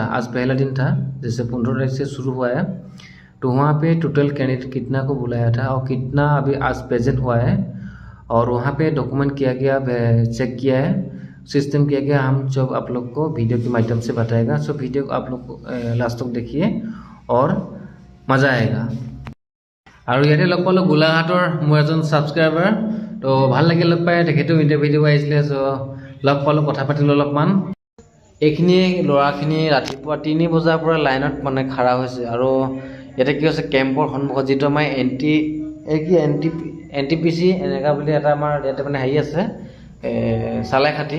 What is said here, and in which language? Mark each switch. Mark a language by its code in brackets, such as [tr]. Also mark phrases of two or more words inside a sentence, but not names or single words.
[hi] आज पहला दिन था, जैसे 15 तारीख से शुरू हुआ है। तो वहाँ पे [en] total candidate [hi] कितना को बुलाया था और कितना अभी आज प्रेजेंट हुआ है, और वहाँ पे डॉक्यूमेंट किया गया, चेक किया है, सिस्टम किया गया। हम जब आप लोग को वीडियो के माध्यम से बताएगा। सो वीडियो को आप लोग को लास्ट तक देखिए और मजा आएगा। [as] और ইয়াতে লগ পালোঁ গোলাঘাটৰ মোৰ এজন ছাবস্ক্ৰাইবাৰ। তো ভাল লাগিল লগ পাই, তেখেতেও ইণ্টাৰভিউ দিব আহিছিলে। চ' লগ পালোঁ, কথা পাতিলোঁ অলপমান। এইখিনি ল'ৰাখিনি ৰাতিপুৱা 3 বজাৰ পৰা লাইনত মানে খাৰা হৈছে। আৰু ইয়াতে কি হৈছে, কেম্পৰ সন্মুখত যিটো আমাৰ NTPC এনেকুৱা বুলি এটা আমাৰ ইয়াতে মানে হেৰি আছে, চালাইখাটি।